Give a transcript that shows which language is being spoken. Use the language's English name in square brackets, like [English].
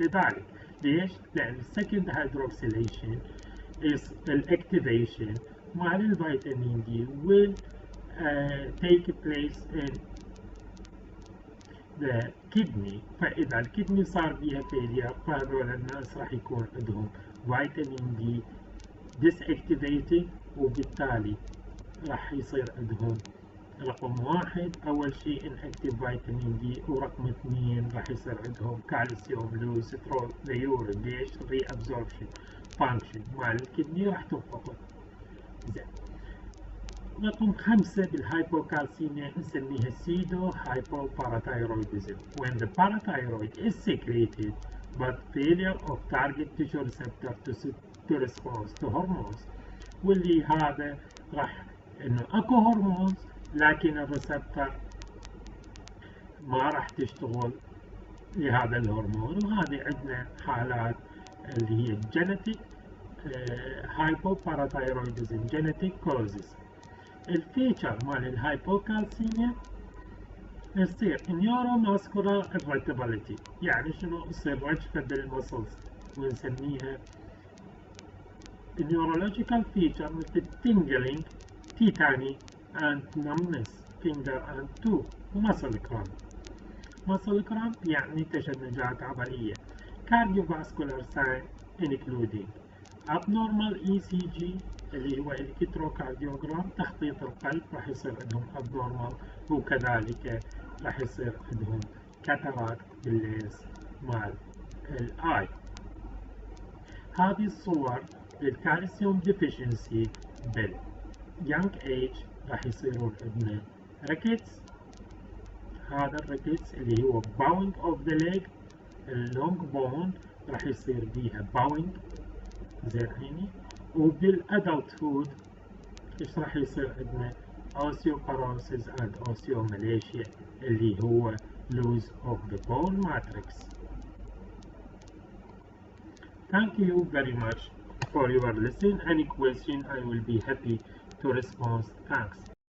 [Arabic] لذلك ليش؟ لأن [English] second hydroxylation is activation [Arabic] مع الفيتامين دي [English] will take place in the kidney. [Arabic] فإذا الكدني صار بيها failure فهذول الناس راح يكون عندهم فيتامين دي disactivated، وبالتالي راح يصير عندهم رقم واحد أول شيء inactive فيتامين دي، ورقم اثنين راح يصير عندهم كالسيوم لوز [English] through the urine. [Arabic] ليش؟ [English] reabsorption function [Arabic] مع الكدني راح تنفقد. زين. رقم خمسة بالهايبوكالسيميا نسميها [English] pseudo hypoparathyroidism when the parathyroid is secreted but failure of target tissue receptor to respond to hormones. [Arabic] واللي هذا راح انه اكو هرمونز لكن الريسبتر ما راح تشتغل لهذا الهرمون، وهذه عندنا حالات اللي هي الجينيتيك هايبوباراثايرويدزم جينيتيك كوزز. الفيتشر مال الهايبوكالسيميا يصير نيوروماسكولار irritability، يعني شنو؟ يصير رجفة بالمسلز ونسميها [English] neurological feature [Arabic] مثل [English] tingling tetany and numbness finger and toe muscle cramp. muscle cramp [Arabic] يعني تشنجات عضلية. [English] cardiovascular sign including abnormal ECG [Arabic] اللي هو الكتروكارديوغرام تخطيط القلب راح يصير عندهم abnormal، وكذلك راح يصير عندهم كاتاراكت باللينس مال الاي. هذه الصور للكالسيوم ديفيشنسي باليانج ايج راح يصيرون عندنا ريكيتس. هذا الريكيتس اللي هو باوينج اوف ذا ليج، اللونج بون راح يصير بيها باوينج. زين عيني. وبالادلت هود ايش راح يصير عندنا؟ [English] osteoporosis and osteomalacia [Arabic] اللي هو [English] lose of the bone matrix. Thank you very much for your listen. Any question I will be happy to respond. Thanks.